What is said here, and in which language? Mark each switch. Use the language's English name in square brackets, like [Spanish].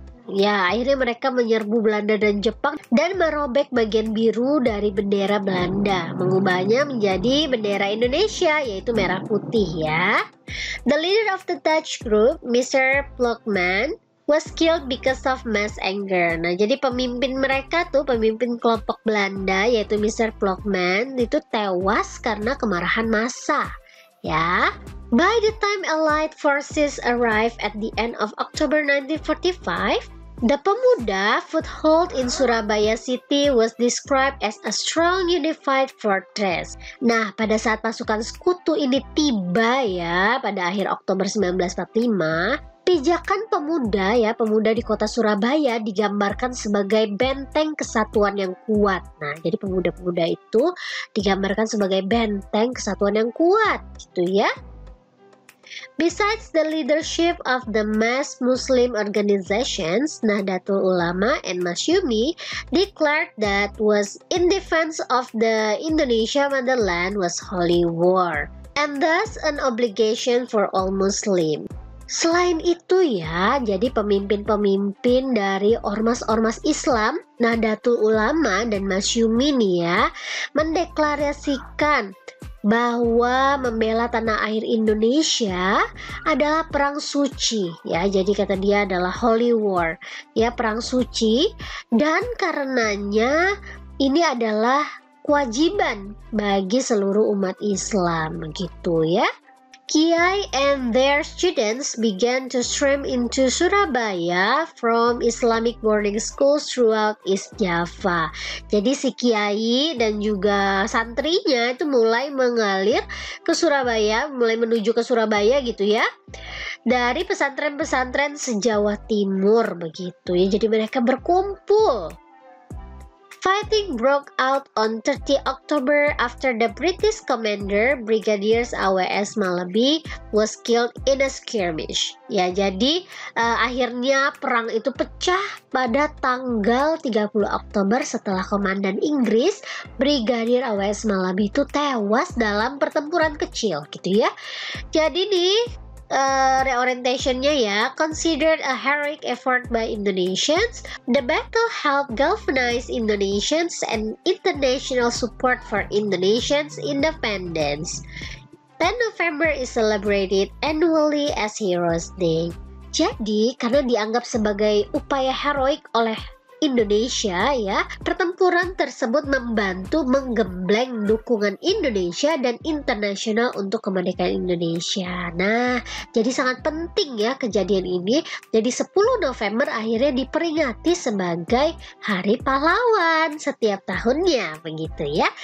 [Indonesian] Ya, akhirnya mereka menyerbu Belanda dan Jepang dan merobek bagian biru dari bendera Belanda, mengubahnya menjadi bendera Indonesia, yaitu merah putih ya. [English] The leader of the Dutch group, Mr. Plockman, was killed because of mass anger. [Indonesian] Nah, jadi pemimpin kelompok Belanda, yaitu Mr. Plockman, itu tewas karena kemarahan massa. Ya. [English] By the time Allied forces arrived at the end of October 1945, the Pemuda foothold in Surabaya city was described as a strong unified fortress. [Indonesian] Nah, pada saat pasukan sekutu ini tiba ya, pada akhir Oktober 1945, pijakan pemuda di kota Surabaya digambarkan sebagai benteng kesatuan yang kuat. Nah, jadi pemuda-pemuda itu digambarkan sebagai benteng kesatuan yang kuat, gitu ya. [English] Besides the leadership of the mass Muslim organizations, Nahdlatul Ulama and Masyumi declared that was in defense of the Indonesia motherland was holy war, and thus an obligation for all Muslim. [Indonesian] Selain itu ya, jadi pemimpin-pemimpin dari ormas-ormas Islam, Nahdlatul Ulama dan Masyumi nih ya, mendeklarasikan bahwa membela tanah air Indonesia adalah perang suci ya. Jadi kata dia adalah holy war ya, perang suci, dan karenanya ini adalah kewajiban bagi seluruh umat Islam gitu ya. [English] Kiai and their students began to stream into Surabaya from Islamic boarding schools throughout East Java. [Indonesian] Jadi si Kiai dan juga santrinya itu mulai mengalir ke Surabaya, mulai menuju ke Surabaya gitu ya, dari pesantren-pesantren se-Jawa Timur begitu ya. Jadi mereka berkumpul. [English] Fighting broke out on 30 October after the British commander Brigadier AWS Malabi was killed in a skirmish. [Indonesian] Ya, jadi akhirnya perang itu pecah pada tanggal 30 Oktober setelah komandan Inggris Brigadier AWS Malabi itu tewas dalam pertempuran kecil gitu ya. Jadi nih reorientationnya ya, [English] considered a heroic effort by Indonesians. The battle helped galvanize Indonesians and international support for Indonesians' independence. 10 November is celebrated annually as Heroes Day. [Indonesian] Jadi, karena dianggap sebagai upaya heroik oleh Indonesia ya, pertempuran tersebut membantu menggembleng dukungan Indonesia dan internasional untuk kemerdekaan Indonesia. Nah, jadi sangat penting ya kejadian ini. Jadi 10 November akhirnya diperingati sebagai Hari Pahlawan setiap tahunnya begitu ya.